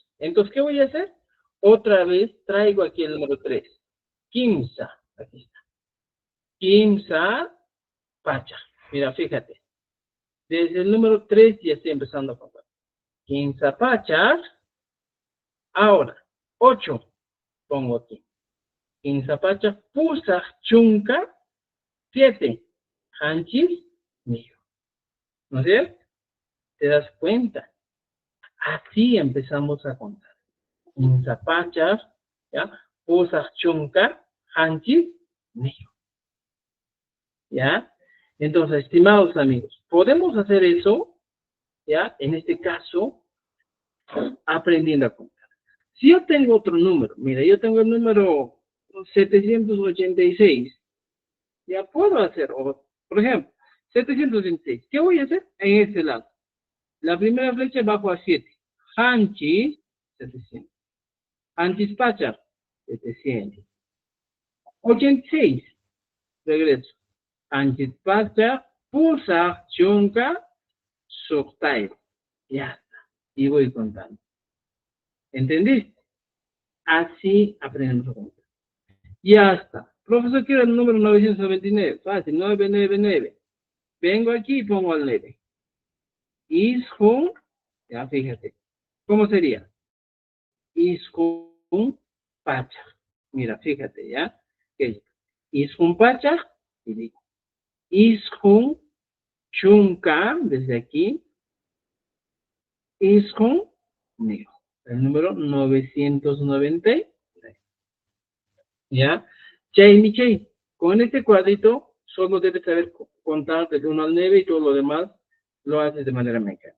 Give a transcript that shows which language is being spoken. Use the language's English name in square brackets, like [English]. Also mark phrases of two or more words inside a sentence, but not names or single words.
[Spanish] Entonces, ¿qué voy a hacer? Otra vez traigo aquí el número 3. [Quechua] Quinza. [Spanish] Aquí está. [Quechua] Quinza pacha. [Spanish] Mira, fíjate. Desde el número 3 ya estoy empezando a contar. [Quechua] Quinza pacha. Ahora, 8. [Spanish] Pongo aquí. [Quechua] Quinza pacha. Pusa chunca. 7. Hanchis mío. [Spanish] ¿No es cierto? ¿Te das cuenta? Así empezamos a contar. [Quechua] Quinza pacha. ¿Ya? Pusa chunca. Hanchis mío. [Spanish] ¿Ya? Entonces, estimados amigos, podemos hacer eso, ¿ya? En este caso, aprendiendo a contar. Si yo tengo otro número, mira, yo tengo el número 786, ya puedo hacer, por ejemplo, 786, ¿qué voy a hacer? En este lado. La primera flecha bajo a 7. [Quechua] Hanchi, 700. Hanchis Pachar, 700. [Spanish] 86, regreso. [Quechua] Hanchis Pachar, Pulsa, Chunka, Soktai. [Spanish] Ya está. Y voy contando. ¿Entendiste? Así aprendemos a contar. Ya está. Profesor, quiero el número 999. Fácil, 999. Vengo aquí y pongo el 9. Ishun, ya fíjate. ¿Cómo sería? [Quechua] Ishun Pacha. [Spanish] Mira, fíjate, ¿ya? ¿Qué? [Quechua] Ishun Pacha. [Spanish] Y digo. [Quechua] Ishun Chunka, [Spanish] desde aquí. [Quechua] Ishun Neo. [Spanish] El número 990. ¿Ya? [Quechua] Chay, Chay. [Spanish] Con este cuadrito solo debes saber contar desde 1 al 9 y todo lo demás lo haces de manera mecánica.